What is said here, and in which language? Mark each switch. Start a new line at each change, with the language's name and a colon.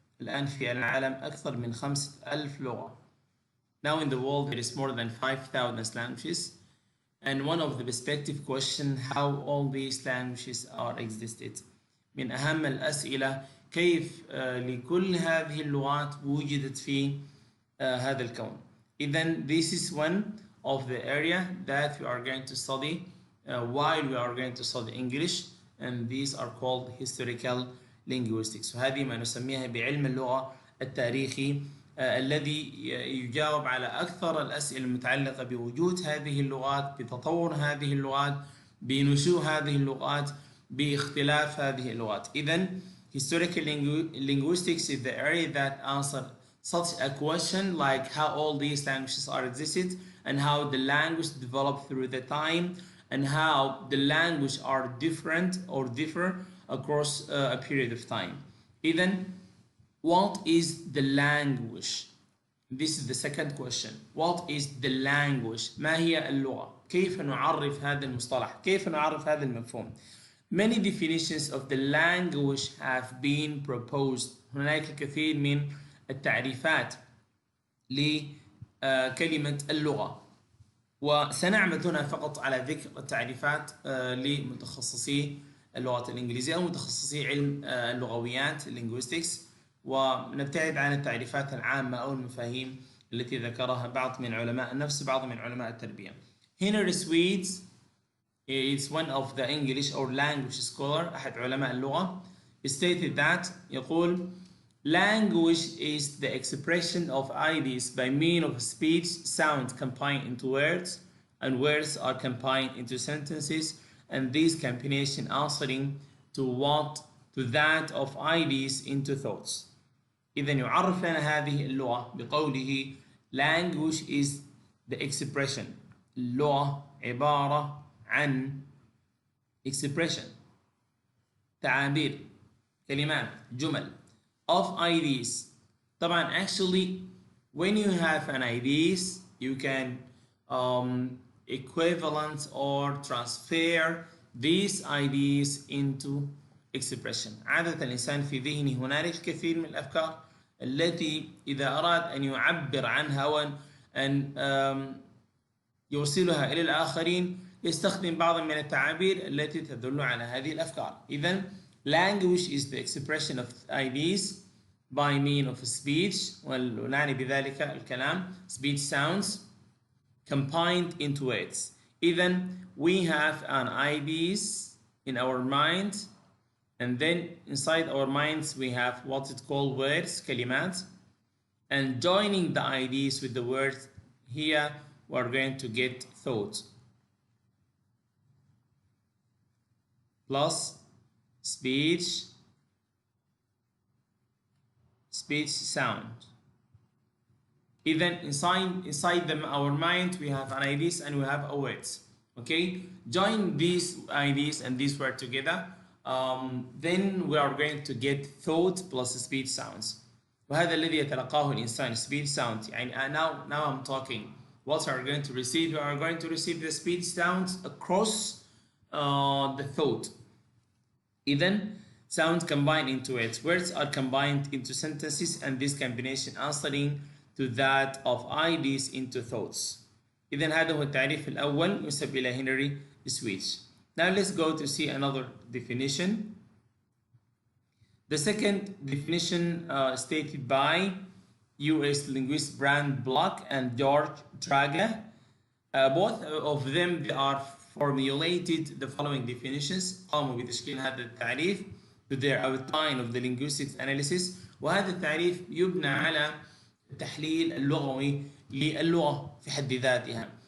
Arabic: الآن في العالم أكثر من 5,000 لغة.
English: Now in the world there is more than 5,000 languages, and one of the perspective question how all these languages are existed.
Arabic: من أهم الأسئلة كيف لكل هذه اللغات وجدت في هذا الكون.
English: إذن this is one of the area that we are going to study while we are going to study English, and these are called historical linguistics.
Arabic: وهذه ما نسميها بعلم اللغة التاريخي الذي يجاوب على أكثر الأسئلة المتعلقة بوجود هذه اللغات، بتطور هذه اللغات، بنشوء هذه اللغات، باختلاف هذه اللغات.
English: إذن historical linguistics is the area that answers such a question like how all these languages are existed, and how the language developed through the time, and how the language are different or differ across a period of time. Then, what is the language? This is the second question. What is the language?
Arabic: ما هي اللغة؟ كيف نعرف هذا المصطلح؟ كيف نعرف هذا المفهوم؟
English: Many definitions of the language have been proposed.
Arabic: هناك الكثير من التعريفات لكلمة اللغة، وسنعمد هنا فقط على ذكر التعريفات لمتخصصي اللغة الإنجليزية أو متخصصي علم اللغويات linguistics، ونبتعد عن التعريفات العامة أو المفاهيم التي ذكرها بعض من علماء النفس، بعض من علماء التربية.
English: Henry Swedes is one of the English or language scholar،
Arabic: أحد علماء اللغة،
English: stated that
Arabic: يقول
English: language is the expression of ideas by means of speech, sound combined into words, and words are combined into sentences, and this combination answering to that of ideas into thoughts.
Arabic: إذا يعرف لنا هذه اللغة بقوله
English: language is the expression.
Arabic: اللغة عبارة عن expression، تعابير، كلمات، جمل
English: of ideas. طبعا actually when you have an ideas you can equivalent or transfer these ideas into expression.
Arabic: عادة الإنسان في ذهنه هنالك الكثير من الأفكار التي إذا أراد أن يعبر عنها وأن يوصلها إلى الآخرين يستخدم بعض من التعابير التي تدل على هذه الأفكار.
English: إذن language is the expression of ideas by means of speech،
Arabic: ونعني بذلك الكلام
English: speech sounds combined into words. إذن we have an ideas in our mind, and then inside our minds we have what it called words، كلمات, and joining the ideas with the words here we are going to get thoughts plus speech sound. Even inside our mind we have an ideas and we have a words. Okay, join these ideas and these words together then we are going to get thought plus speech sounds.
Arabic: وهذا الذي يتلقاه الإنسان
English: speech sound. يعني now I'm talking. What are you going to receive? You are going to receive the speech sounds across the thought. Even sound combined into it. Words are combined into sentences, and this combination answering to that of ideas into thoughts.
Arabic: إذن هذا هو التعريف الأول ينسب إلى هنري سويتش.
English: Now let's go to see another definition. The second definition stated by US linguist Brand Block and George Trager. Both of them they are formulated the following definitions.
Arabic: قاموا بتشكيل هذا التعريف
English: to their outline of the linguistics analysis.
Arabic: وهذا التعريف يبنى على التحليل اللغوي للغة في حد ذاتها.